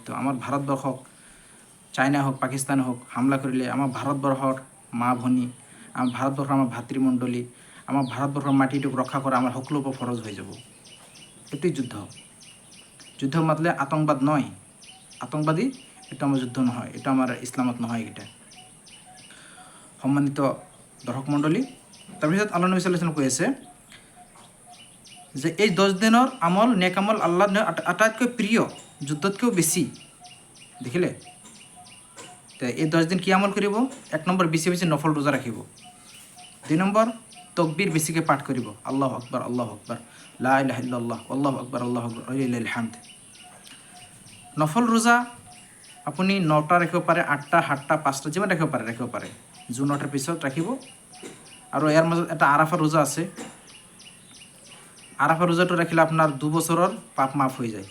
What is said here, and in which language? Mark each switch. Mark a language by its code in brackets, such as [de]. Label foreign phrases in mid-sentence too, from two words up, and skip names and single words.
[as] আমাৰ ভাৰতবৰ্ষক চাইনা হওক, পাকিস্তান হওক হামলা কৰিলে আমাৰ ভাৰতবৰ্ষৰ মা ভনী, আমাৰ ভাৰতবৰ্ষৰ আমাৰ ভাতৃমণ্ডলী, আমাৰ ভাৰতবৰ্ষৰ মাটিটোক ৰক্ষা কৰা আমাৰ সকলোৰ ওপৰত ফৰজ হৈ যাব। এইটোৱেই যুদ্ধ। যুদ্ধ মাতলে আতংকবাদ নহয়, আতংকবাদী এইটো আমাৰ যুদ্ধ নহয়, এইটো আমাৰ ইছলামত নহয়। এইকেইটা সম্মানিত দৰ্শক মণ্ডলী, তাৰপিছত আল্লাহ নবী [ar] صلى الله عليه وسلم [as] কৈ আছে যে এই 10 দিনৰ আমল, নেক আমল আল্লাহৰ আটাইতকৈ প্ৰিয়, যুদ্ধতকৈও বেছি। দেখিলে? তো এই 10 দিন কি আমল কৰিব? 1 নম্বৰ, বেছি বেছি নফল ৰোজা ৰাখিব। 2 নম্বৰ, তকবীৰ বেছিকৈ পাঠ কৰিব, [ar] الله أكبر، الله أكبر، لا إله إلا الله، الله أكبر، الله أكبر، ولله الحمد. [as] নফল ৰোজা আপুনি 9টা ৰাখিব পাৰে, 8টা, 7টা, 5টা, যিমান ৰাখিব পাৰে। জুন 8ৰ পিছত ৰাখিব। আৰু ইয়াৰ মাজত এটা আৰাফা ৰোজা আছে। আৰাফা ৰোজাটো ৰাখিলে আপোনাৰ 2 বছৰৰ পাপ মাফ হৈ যায়।